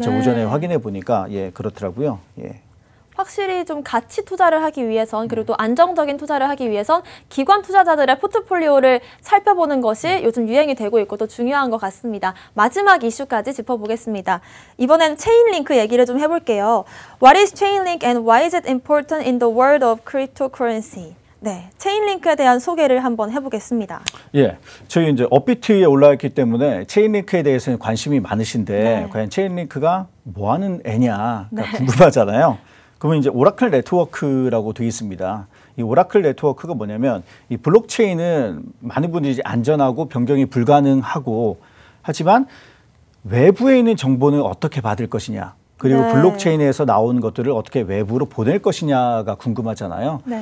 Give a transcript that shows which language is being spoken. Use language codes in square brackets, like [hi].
[ko] 저 오전에 확인해 보니까 그렇더라고요. 예. 확실히 좀 가치 투자를 하기 위해선 그리고 또 안정적인 투자를 하기 위해선 기관 투자자들의 포트폴리오를 살펴보는 것이 요즘 유행이 되고 있고 또 중요한 것 같습니다. 마지막 이슈까지 짚어보겠습니다. 이번엔 체인링크 얘기를 좀 해볼게요. [en] What is Chainlink and why is it important in the world of cryptocurrency? [ko] 네, 체인링크에 대한 소개를 한번 해보겠습니다. 예, 저희 이제 업비트에 올라왔기 때문에 체인링크에 대해서는 관심이 많으신데 과연 체인링크가 뭐 하는 애냐가 궁금하잖아요. 그러면 이제 오라클 네트워크라고 되어 있습니다. 이 오라클 네트워크가 뭐냐면 이 블록체인은 많은 분들이 이제 안전하고 변경이 불가능하고 하지만 외부에 있는 정보는 어떻게 받을 것이냐 그리고 블록체인에서 나온 것들을 어떻게 외부로 보낼 것이냐가 궁금하잖아요.